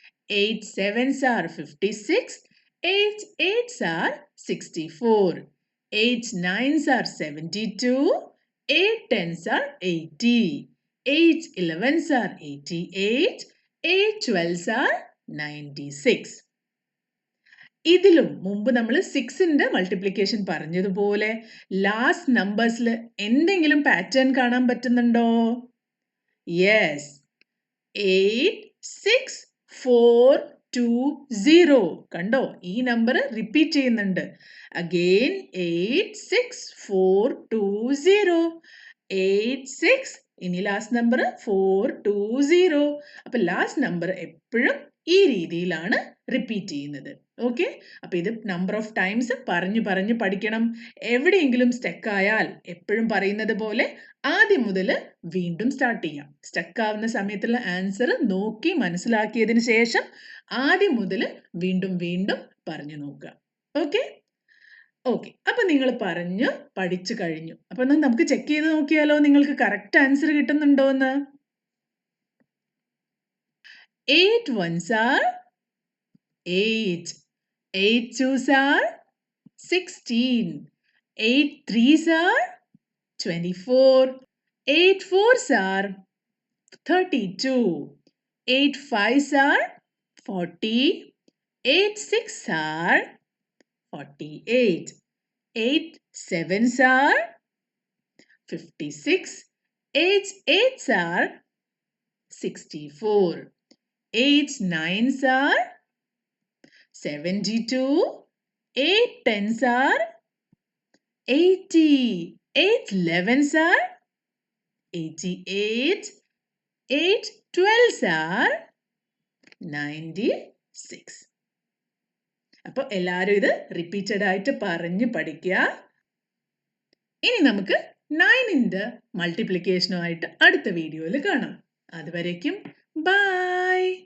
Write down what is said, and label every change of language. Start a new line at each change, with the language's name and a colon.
English: 8 sevens are 56, 8 eights are 64, 8 nines are 72, 8 tens are 80, 8 elevens are 88, 8 twelves are 96.
Malayalam: ഇതിലും മുമ്പ് നമ്മൾ 6ന്റെ multiplication പറഞ്ഞതുപോലെ last നമ്പേഴ്സിൽ എന്തെങ്കിലും പാറ്റേൺ കാണാൻ പറ്റുന്നുണ്ടോ?
English: Yes, 8 6 4 2 0.
Malayalam: കണ്ടോ, ഈ നമ്പർ റിപ്പീറ്റ് ചെയ്യുന്നുണ്ട്. അഗെയിൻ 8 6 4 2 0, 8 6, ഇനി ലാസ്റ്റ് നമ്പർ 4 2 0. അപ്പൊ ലാസ്റ്റ് നമ്പർ എപ്പോഴും ഈ രീതിയിലാണ് റിപ്പീറ്റ് ചെയ്യുന്നത്. ഓക്കെ, അപ്പൊ ഇത് നമ്പർ ഓഫ് ടൈംസ് പറഞ്ഞു പറഞ്ഞു പഠിക്കണം. എവിടെയെങ്കിലും സ്റ്റക്ക് ആയാൽ എപ്പോഴും പറയുന്നത് പോലെ ആദ്യം മുതൽ വീണ്ടും സ്റ്റാർട്ട് ചെയ്യാം. സ്റ്റക്ക് ആവുന്ന സമയത്തുള്ള ആൻസർ നോക്കി മനസ്സിലാക്കിയതിന് ശേഷം ആദ്യം മുതൽ വീണ്ടും വീണ്ടും പറഞ്ഞു നോക്കുക. ഓക്കെ ഓക്കെ, അപ്പൊ നിങ്ങൾ പറഞ്ഞു പഠിച്ചു കഴിഞ്ഞു. അപ്പൊ നമുക്ക് ചെക്ക് ചെയ്ത് നോക്കിയാലോ നിങ്ങൾക്ക് കറക്റ്റ് ആൻസർ കിട്ടുന്നുണ്ടോ എന്ന്.
English: 8 ones are 8, 8 twos are 16, 8 threes are 24, 8 fours are 32, 8 fives are 40, 8 six are 48, 8 sevens are 56, 8 eights are 64, 8 nines are 72, 8 tens are 80, 8 elevens are 88, 8 twelves are 96.
Malayalam: അപ്പോൾ എല്ലാവരും ഇത് റിപ്പീറ്റഡ് ആയിട്ട് പറഞ്ഞ് പഠിക്കുക. ഇനി നമുക്ക് 9ന്റെ മൾട്ടിപ്ലിക്കേഷനുമായിട്ട് അടുത്ത വീഡിയോയിൽ കാണാം. അതുവരേക്കും ബൈ.